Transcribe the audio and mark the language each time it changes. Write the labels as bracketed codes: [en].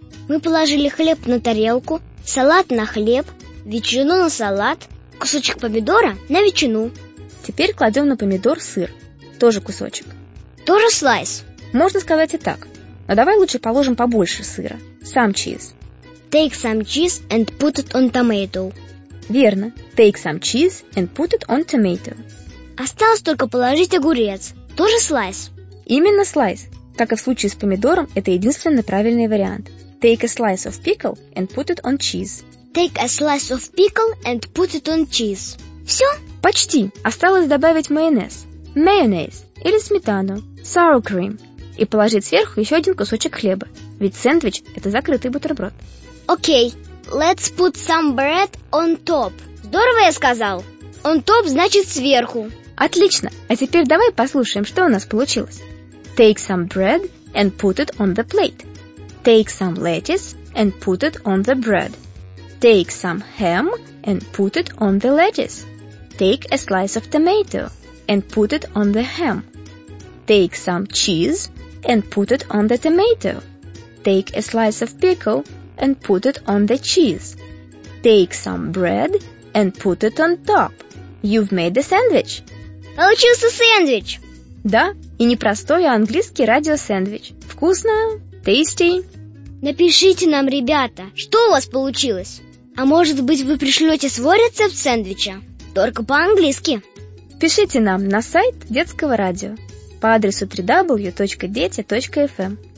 [ru] Мы положили хлеб на тарелку, салат на хлеб, ветчину на салат, кусочек помидора на ветчину. Теперь кладем на помидор сыр, тоже кусочек. Тоже слайс. Можно сказать и так. Но давай лучше положим побольше сыра, сам чиз. [en] Take some cheese and put it on tomato. [ru] Верно. [en] Take some cheese and put it on tomato. [ru] Осталось только положить огурец. Тоже слайс. Именно слайс. Как и в случае с помидором, это единственный правильный вариант. [en] Take a slice of pickle and put it on cheese. Take a slice of pickle and put it on cheese. [ru] Все? Почти. Осталось добавить майонез. [en] Mayonnaise [ru] или сметану. [en] Sour cream. [ru] И положить сверху еще один кусочек хлеба. Ведь сэндвич – это закрытый бутерброд. [en] Окей. Let's put some bread on top. [ru] Здорово, я сказал. On top значит сверху. Отлично. А теперь давай послушаем, что у нас получилось. [en] Take some bread and put it on the plate. Take some lettuce and put it on the bread. Take some ham and put it on the lettuce. Take a slice of tomato and put it on the ham. Take some cheese and put it on the tomato. Take a slice of pickle and put it on the cheese. Take some bread and put it on top. You've made a sandwich. [ru] Получился сэндвич. Да, и не простой, а английский радиосэндвич. Вкусно, tasty. Напишите нам, ребята, что у вас получилось. А может быть, вы пришлете свой рецепт сэндвича, только по-английски. Пишите нам на сайт детского радио по адресу www.deti.fm.